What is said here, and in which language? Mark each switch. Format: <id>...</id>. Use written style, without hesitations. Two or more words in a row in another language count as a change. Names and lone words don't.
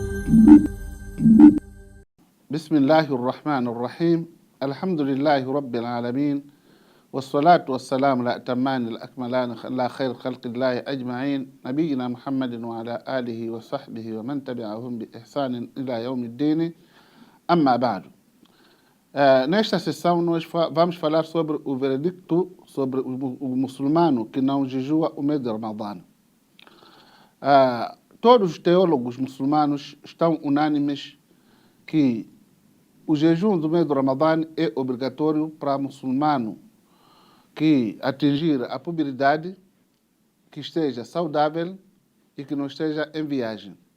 <ar>بسم الله الرحمن الرحيم الحمد لله رب العالمين والصلاة والسلام الأتمان الأكملان على خير خلق الله أجمعين نبينا محمد وعلى آله وصحبه ومن تبعهم بإحسان إلى يوم الدين أما بعد.</ar> <pt>Nesta sessão nós vamos falar sobre o veredicto sobre o muçulmano que não jejua o mês de Ramadã. Todos os teólogos muçulmanos estão unânimes que o jejum do mês do Ramadã é obrigatório para muçulmano que atingir a puberdade, que esteja saudável e que não esteja em viagem.</pt>